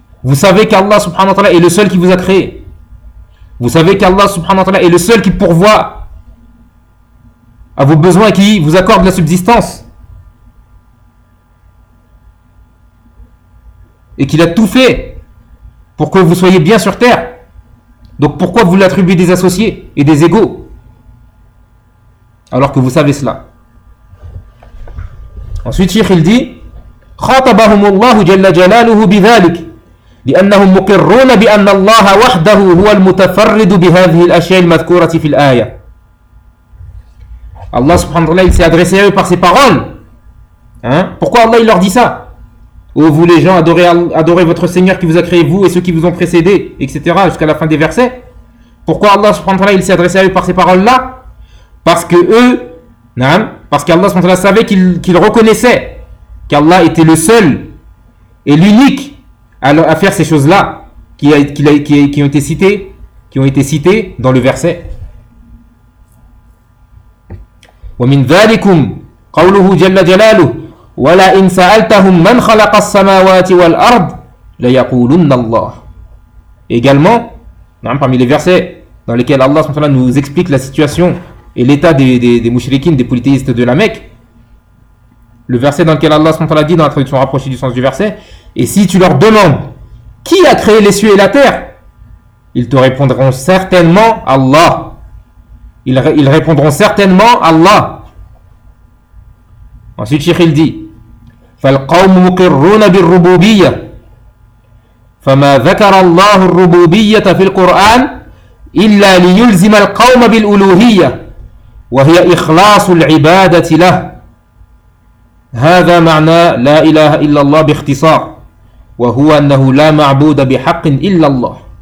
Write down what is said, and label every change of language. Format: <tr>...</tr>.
<fr>Vous savez qu'Allah subhanahu wa ta'ala est le seul qui vous a créé. Vous savez qu'Allah subhanahu wa ta'ala est le seul qui pourvoit à vos besoins et qui vous accorde la subsistance. Et qu'il a tout fait pour que vous soyez bien sur terre. Donc pourquoi vous lui attribuez des associés et des égaux alors que vous savez cela? Ensuite, Cheikh, il dit,</fr> <ar>خاطبهم الله جل جلاله بذلك لأنهم مقرون بأن الله وحده هو المتفرد بهذه الأشياء المذكورة في الآية.</ar> <fr>Allah subhanahu wa ta'ala s'est adressé à eux par ses paroles. Pourquoi Allah il leur dit ça? Ô vous les gens, adorez votre Seigneur qui vous a créé vous et ceux qui vous ont précédé, etc. jusqu'à la fin des versets. Pourquoi Allah subhanahu wa ta'ala il s'est adressé à eux par ces paroles là? Parce que eux, parce qu'Allah subhanahu wa ta'ala savait qu'ils reconnaissaient qu'Allah était le seul et l'unique à faire ces choses-là qui ont été citées dans le verset.</fr> <ar>وَمِنْ ذَلِكُمْ قَوْلُهُ جَلَّ جَلَالُهُ وَلَا إِنْ سَأَلْتَهُمْ مَنْ خَلَقَ السَّمَاوَاتِ وَالْأَرْضِ لَيَقُولُنَّ اللَّهِ.</ar> <fr>Également, parmi les versets dans lesquels Allah nous explique la situation et l'état des mouchriquines, des polythéistes de la Mecque. Le verset dans lequel Allah SWT dit dans la traduction rapprochée du sens du verset, et si tu leur demandes qui a créé les cieux et la terre, ils te répondront certainement Allah. Ils répondront certainement Allah. Ensuite, Cheikh il dit,</fr> <ar>فالقوم مقرون بالربوبية فما ذكر الله الربوبية في القرآن إلا ليلزم القوم بالألوهية وهي إخلاص العبادة له هذا معنى لا إله إلا الله باختصار وهو أنه لا معبود بحق إلا الله.</ar>